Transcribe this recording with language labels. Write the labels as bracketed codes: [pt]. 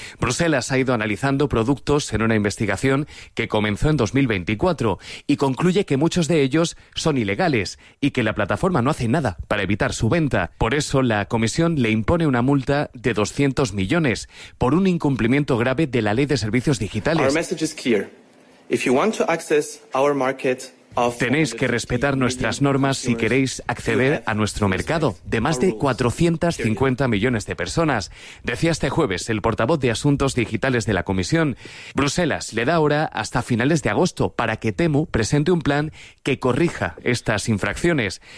[es] Bruselas ha ido analizando productos en una investigación que comenzó en 2024 y concluye que muchos de ellos son ilegales y que la plataforma no hace nada para evitar su venta. Por eso, la Comisión le impone una multa de 200 millones por un incumplimiento grave de la Ley de Servicios Digitales. [en] Our message is clear. If you want to access our market, [es] tenéis que respetar nuestras normas si queréis acceder a nuestro mercado de más de 450 millones de personas, decía este jueves el portavoz de Asuntos Digitales de la Comisión. Bruselas le da ahora hasta finales de agosto para que Temu presente un plan que corrija estas infracciones.